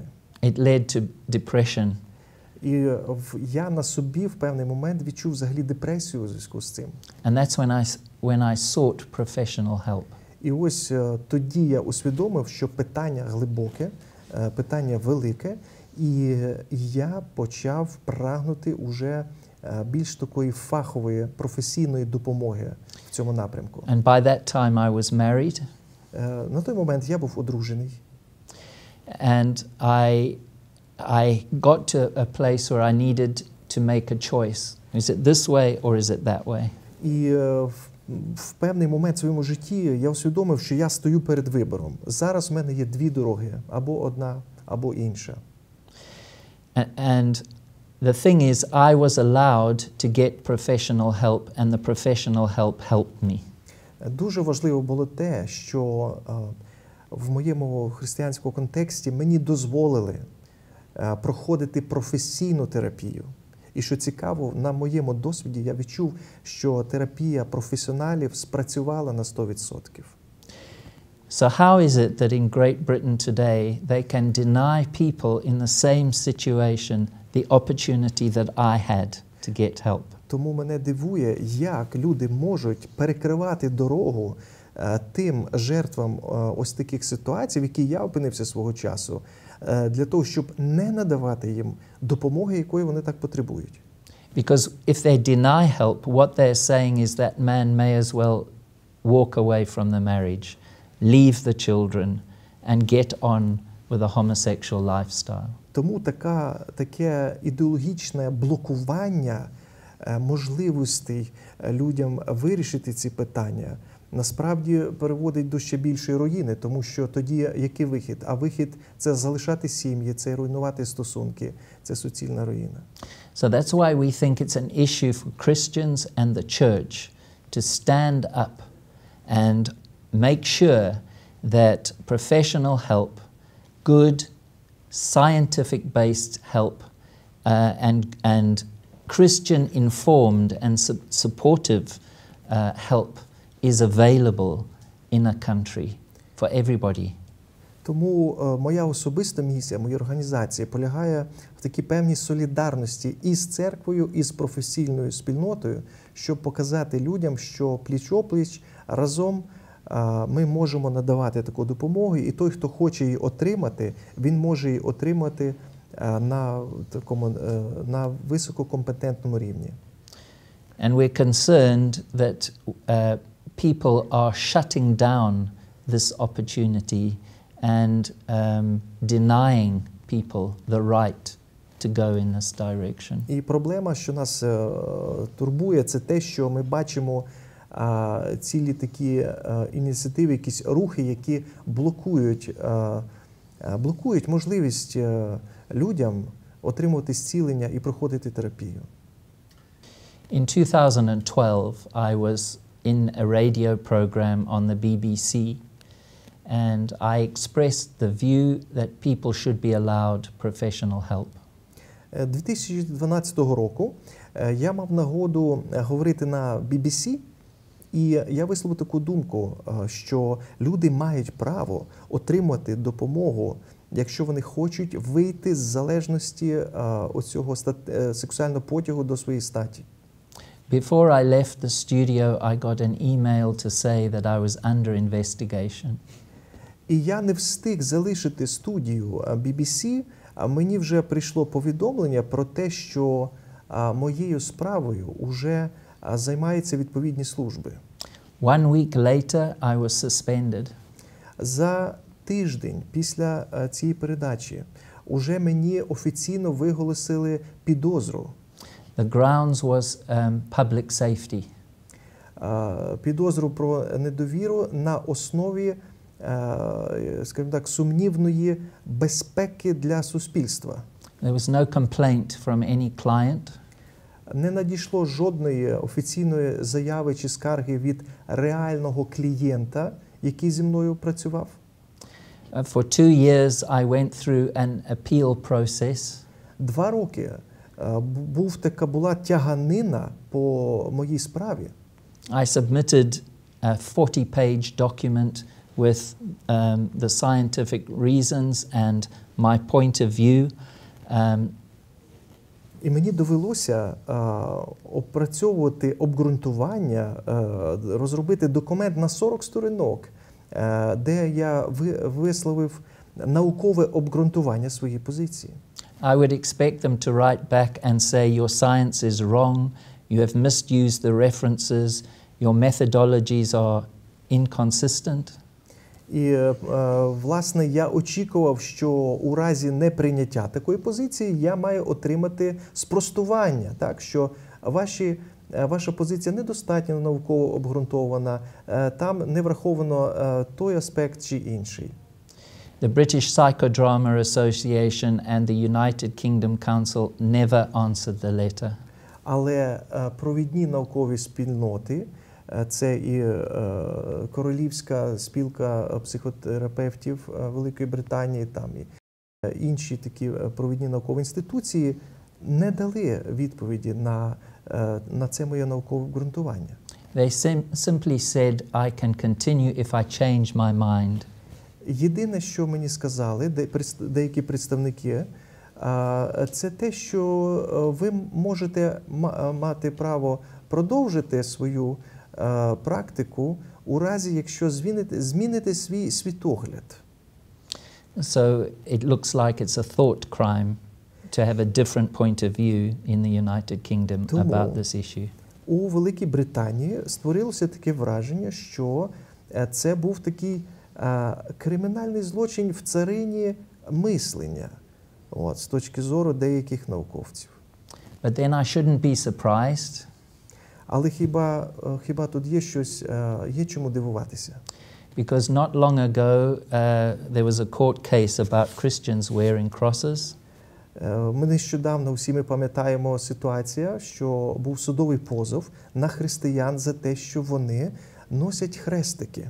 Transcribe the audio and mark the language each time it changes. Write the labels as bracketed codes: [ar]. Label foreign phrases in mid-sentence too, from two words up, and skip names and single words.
[en] It led to depression. [uk] І я на собі в певний момент відчув взагалі депресію у зв'язку з цим. [en] And that's when I sought professional help. [uk] І ось тоді я усвідомив, що питання глибоке, питання велике, і я почав прагнути уже більш такої фахової, професійної допомоги в цьому напрямку. [en] And by that time I was married. [uk] На той момент я був одружений. [en] And I got to a place where I needed to make a choice. Is it this way or is it that way? [uk] І в певний момент в своєму житті я усвідомив, що я стою перед вибором. Зараз в мене є дві дороги, або одна, або інша. [en] And the thing is, I was allowed to get professional help, and the professional help helped me. [uk] Дуже важливо було те, що в моєму християнському контексті мені дозволили проходити професійну терапію. І що цікаво, на моєму досвіді я відчув, що терапія професіоналів спрацювала на 100%. [en] So how is it that in Great Britain today they can deny people in the same situation the opportunity that I had to get help? [uk] Тому мене дивує, як люди можуть перекривати дорогу тим жертвам ось таких ситуацій, в які я опинився свого часу, для того, щоб не надавати їм допомоги, якої вони так потребують. [en] Because if they deny help, what they're saying is that man may as well walk away from the marriage, leave the children and get on with a homosexual lifestyle. [uk] Тому таке ідеологічне блокування можливостей людям вирішити ці питання насправді переводить до ще більшої руїни, тому що тоді який вихід? А вихід – це залишати сім'ї, це руйнувати стосунки, це суцільна руїна. [en] So that's why we think it's an issue for Christians and the church to stand up and make sure that professional help, good, scientific-based help, and Christian-informed and supportive help is available in a country for everybody. [uk] Тому моя особиста місія, моєї організації полягає в такій певній солідарності із церквою, і з професійною спільнотою, щоб показати людям, що пліч-опліч разом ми можемо надавати таку допомогу, і той, хто хоче її отримати, він може її отримати на висококомпетентному рівні. [en] And we're concerned that people are shutting down this opportunity and denying people the right to go in this direction. [uk] І проблема, що нас турбує, це те, що ми бачимо цілі такі ініціативи, якісь рухи, які блокують блокують можливість людям отримувати зцілення і проходити терапію. [en] In 2012, I was in a radio program on the BBC, and I expressed the view that people should be allowed professional help. [uk] 2012 року я мав нагоду говорити на BBC, і я висловив таку думку, що люди мають право отримати допомогу, якщо вони хочуть вийти з залежності оцього сексуального потягу до своєї статі. [en] Before I left the studio, I got an email to say that I was under investigation. [uk] І я не встиг залишити студію BBC, а мені вже прийшло повідомлення про те, що моєю справою вже займаються відповідні служби. [en] 1 week later, I was suspended. [uk] За тиждень після цієї передачі уже мені офіційно виголосили підозру. [en] The grounds was public safety. [uk] Підозру про недовіру на основі, скажімо так, сумнівної безпеки для суспільства. [en] There was no complaint from any client. [uk] Не надійшло жодної офіційної заяви чи скарги від реального клієнта, який зі мною працював. [en] For 2 years, I went through an appeal process. [uk] 2 роки була тяганина по моїй справі. [en] I submitted a 40-page document with the scientific reasons and my point of view. [uk] І мені довелося опрацьовувати обґрунтування, розробити документ на 40 сторінок, де я висловив наукове обґрунтування своєї позиції. [en] I would expect them to write back and say your science is wrong, you have misused the references, your methodologies are inconsistent. [uk] І, власне, я очікував, що у разі неприйняття такої позиції я маю отримати спростування, так, що ваша позиція недостатньо науково обґрунтована, там не враховано той аспект чи інший. [en] The British Psychodrama Association and the United Kingdom Council never answered the letter. [uk] Але провідні наукові спільноти, це і Королівська спілка психотерапевтів Великої Британії, там і інші такі провідні наукові інституції, не дали відповіді на це моє наукове обґрунтування. [en] They simply said, I can continue if I change my mind. [uk] Єдине, що мені сказали деякі представники, це те, що ви можете мати право продовжити свою практику у разі, якщо зміните свій світогляд. [en] So it looks like it's a thought crime to have a different point of view in the United Kingdom about this issue. [uk] У Великій Британії створилося таке враження, що це був такий кримінальний злочин в царині мислення, з точки зору деяких науковців. [en] But then I shouldn't be surprised. [uk] Але хіба тут є чому дивуватися? [en] Because not long ago there was a court case about Christians wearing crosses. [uk] Ми нещодавно всі ми пам'ятаємо ситуацію, що був судовий позов на християн за те, що вони носять хрестики.